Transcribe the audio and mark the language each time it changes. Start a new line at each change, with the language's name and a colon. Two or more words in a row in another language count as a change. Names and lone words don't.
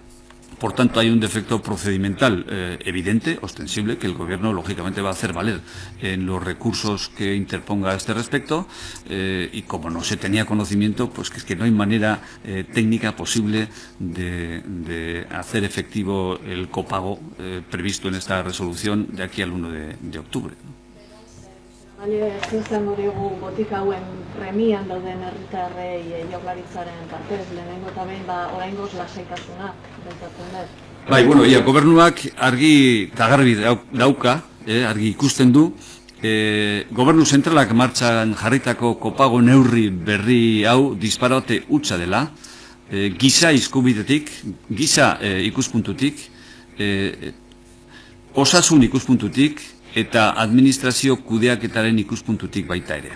Spanish: Por tanto, hay un defecto procedimental evidente, ostensible, que el Gobierno lógicamente va a hacer valer en los recursos que interponga a este respecto y como no se tenía conocimiento, pues que no hay manera técnica posible de hacer efectivo el copago previsto en esta resolución de aquí al 1 de octubre.
Basque: Ezin izango diogu botika hauen premian dauden herritarrei Jaurlaritzaren partez, lehenengo eta behin oraingoz lasaitasuna pentsatzen dut. Bai, bueno, Gobernuak argi eta garbi dauka, argi ikusten du, Gobernu zentralak martxan jarritako kopago neurri berri hau disparate hutsa dela, giza eskubidetik, giza ikuspuntutik, osasun ikuspuntutik, eta administrazio kudeaketaren ikuspuntutik baita ere.